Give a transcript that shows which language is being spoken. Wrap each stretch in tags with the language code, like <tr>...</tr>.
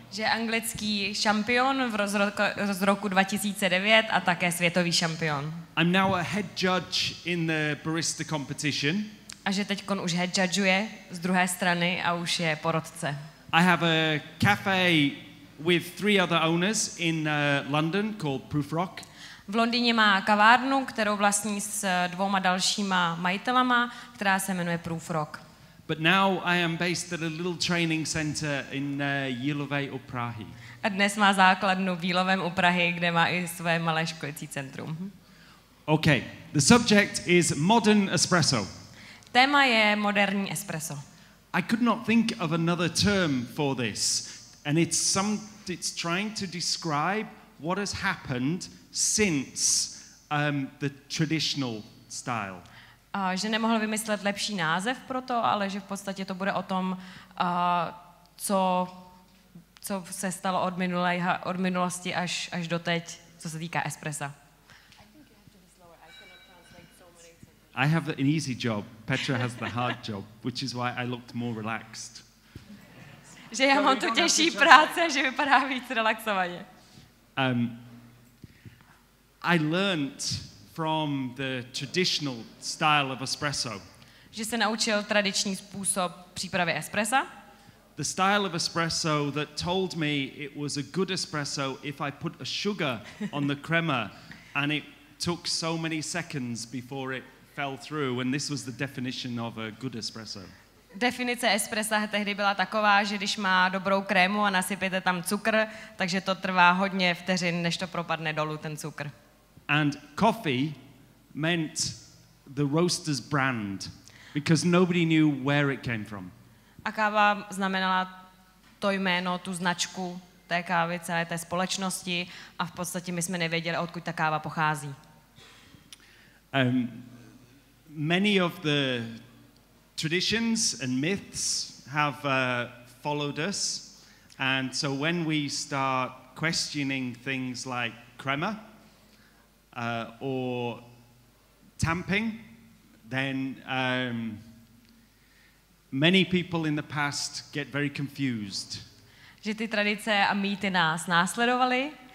<cs>Že anglický šampion z roku 2009 a také světový šampion.</cs> <en>I'm now a head judge in the barista competition.</en> <cs>A že teďkon už head judgeuje z druhé strany a už je porotce.</cs> <en>I have a cafe with 3 other owners in London called Proof Rock.</en> <cs>V Londýně má kavárnu, kterou vlastní s 2 dalšíma majitelama, která se jmenuje Proof Rock.</cs> <en>But now I am based at a little training center in Jílově u Prahy.</en> <cs>A dnes má základnu v Jílovém u Prahy, kde má i své malé školicí centrum.</cs> <en>Okay, the subject is modern espresso.</en> <cs>Téma je moderní espresso.</cs> <en>I could not think of another term for this, and it's trying to describe what has happened since the traditional style.</en> <cs>Že nemohl vymyslet lepší název pro to, ale že v podstatě to bude o tom, co se stalo od minulosti až do teď, co se týká espressa.</cs> <en>I have an easy job. Petra has the hard job, which is why I looked more relaxed.</en> <cs>Že já mám tu těžší práce, že vypadá víc relaxovaně.</cs> <en>I learnt from the traditional style of espresso.</en> <cs>Že se naučil tradiční způsob přípravy espressa.</cs> <en>The style of espresso that told me it was a good espresso if I put a sugar on the crema and it took so many seconds before it fell through, and this was the definition of a good espresso.</en> <cs>Definice espressa tehdy byla taková, že když má dobrou krému a nasypete tam cukr, takže to trvá hodně vteřin, než to propadne dolů ten cukr.</cs> <en>And coffee meant the roaster's brand because nobody knew where it came from.</en> <cs>A káva znamenala to jméno, tu značku té kávy, celé té společnosti a v podstatě my jsme nevěděli, odkud ta káva pochází.</cs> <en>Many of the traditions and myths have followed us, and so when we start questioning things like crema or tamping, then many people in the past get very confused.</en> <cs>Že ty tradice a mýty nás následovaly.</cs>